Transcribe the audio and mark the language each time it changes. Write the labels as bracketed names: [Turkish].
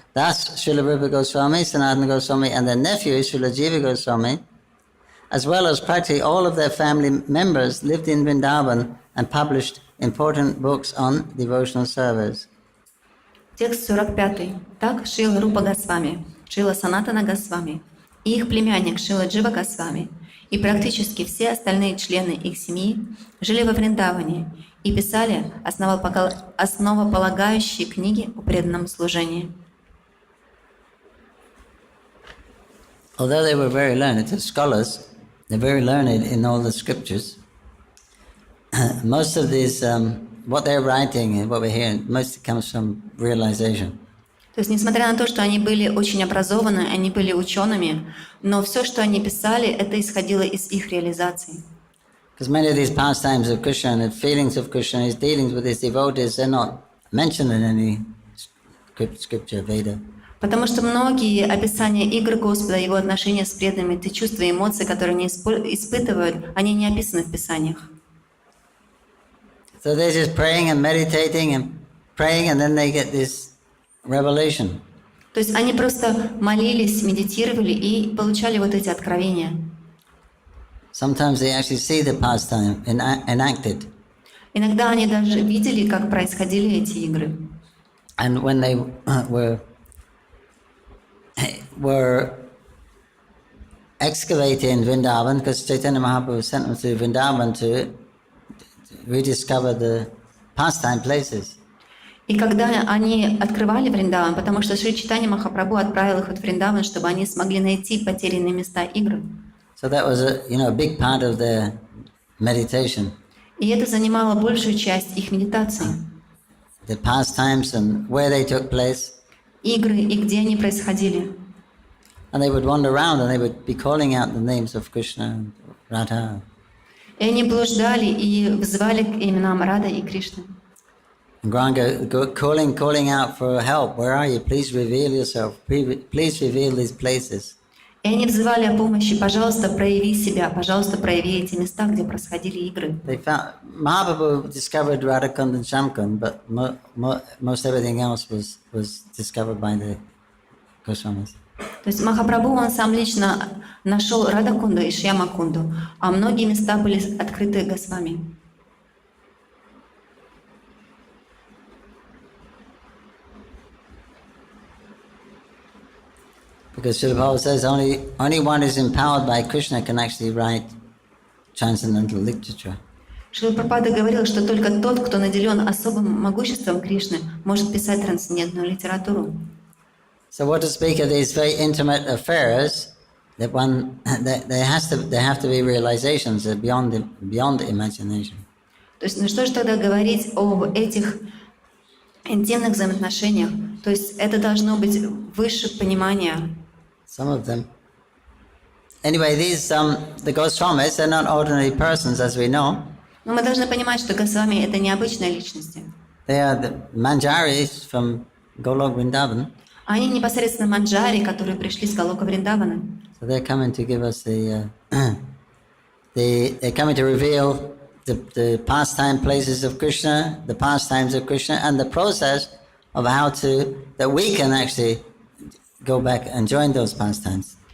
[English] Thus Srila Rupa Goswami, Sanatana Goswami, and their nephew Srila Jiva Goswami, as well as practically all of their family members, lived in Vrindavan and published important books on devotional service. [Russian] Текст 45. Так Шрила Рупа Госвами, Шрила Санатана Госвами и их племянник Шрила Джива Госвами и практически все остальные члены их семьи жили во Вриндаване и писали основополагающие книги о преданном служении. [English] Although they were very learned, as scholars, they're very learned in all the scriptures. Most of these, what they're writing and what we're hearing, most comes from realization. [Russian] То есть, несмотря на то, что они были очень образованы, они были учеными, но все, что они писали, это исходило из их реализации. [English] Because many of these pastimes of Krishna and the feelings of Krishna, his dealings with his devotees, they're not mentioned in any scripture, Veda. [Russian] Потому что многие описания игр Господа, его отношения с преданными, те чувства и эмоции, которые они испытывают, они не описаны в Писаниях. [English] So they're just praying and meditating and praying, and then they get this revelation. [Russian] То есть они просто молились, медитировали и получали вот эти откровения. [English] Sometimes they actually see the pastime enacted. [Russian] Иногда они даже видели, как происходили эти игры. [English] And when they were excavated in Vrindavan, because Chaitanya Mahaprabhu sent them to Vrindavan to rediscover the pastime places. [Russian] И когда они открывали Вриндаван, потому что Шри Чайтанья Махапрабху отправил их в Вриндаван, чтобы они смогли найти потерянные места игр. [English] So that was a big part of their meditation. [Russian] И это занимало большую часть их медитации. [English] The pastimes and where they took place. [Russian] Игры и где они происходили. [English] And they would wander around and they would be calling out the names of Krishna and Radha. [Russian] И они блуждали и взывали к именам Рады и Кришны. [English] And Gauranga calling out for help. Where are you? Please reveal yourself. Please reveal these places. [Russian] И они взывали о помощи. Пожалуйста, прояви себя. Пожалуйста, прояви эти места, где происходили игры. [English] They found Mahaprabhu discovered Radhakund and Shamkund, but most everything else was discovered by the Goswamis. [Russian] То есть Махапрабху, он сам лично нашел Радакунду и Шьямакунду, а многие места были открыты Госвами. [English] Because Srila Prabhupada says only one is empowered by Krishna can actually write transcendental literature. [Russian] Шрила Прабхупада говорил, что только тот, кто наделен особым могуществом Кришны, может писать трансцендентную литературу. [English] So what to speak of these very intimate affairs, that there have to be realizations that beyond imagination. [Russian] То есть, ну что же тогда говорить об этих интимных взаимоотношениях? То есть это должно быть выше понимания. [English] Some of them. Anyway, these the Goswamis, they're not ordinary persons, as we know. [Russian] Но мы должны понимать, что Госвами — это необычные личности. [English] They are the Manjaris from Golok Vrindavan. [Russian] Они непосредственно манджари, которые пришли с Галока Вриндавана. [English] So they're coming to give us they're coming to reveal the pastime places of Krishna, the pastimes of Krishna, and the process of that we can actually go back and join those pastimes.